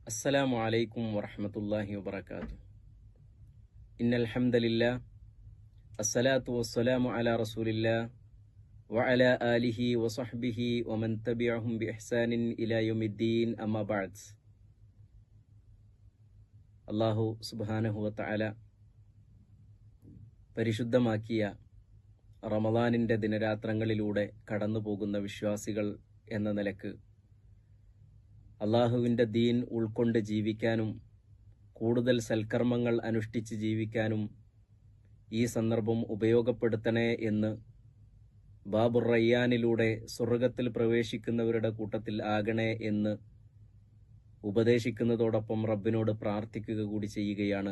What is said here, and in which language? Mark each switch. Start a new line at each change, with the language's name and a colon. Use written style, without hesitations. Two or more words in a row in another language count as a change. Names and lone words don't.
Arabic: السلام عليكم ورحمة الله وبركاته. إن الحمد لله الصلاة والسلام على رسول الله وعلى آله وصحبه ومن تبعهم بإحسان إلى يوم الدين أما بعد. الله سبحانه وتعالى
Malayalam: പരിശുദ്ധമാക്കിയ റമദാനിൻ്റെ ദിനരാത്രങ്ങളിലൂടെ കടന്നു പോകുന്ന വിശ്വാസികൾ എന്ന നിലക്ക് അള്ളാഹുവിൻ്റെ ദീൻ ഉൾക്കൊണ്ട് ജീവിക്കാനും കൂടുതൽ സൽക്കർമ്മങ്ങൾ അനുഷ്ഠിച്ച് ജീവിക്കാനും ഈ സന്ദർഭം ഉപയോഗപ്പെടുത്തണേ എന്ന് ബാബുർ റയ്യാനിലൂടെ സ്വർഗത്തിൽ പ്രവേശിക്കുന്നവരുടെ കൂട്ടത്തിൽ ആകണേ എന്ന് ഉപദേശിക്കുന്നതോടൊപ്പം റബ്ബിനോട് പ്രാർത്ഥിക്കുക കൂടി ചെയ്യുകയാണ്.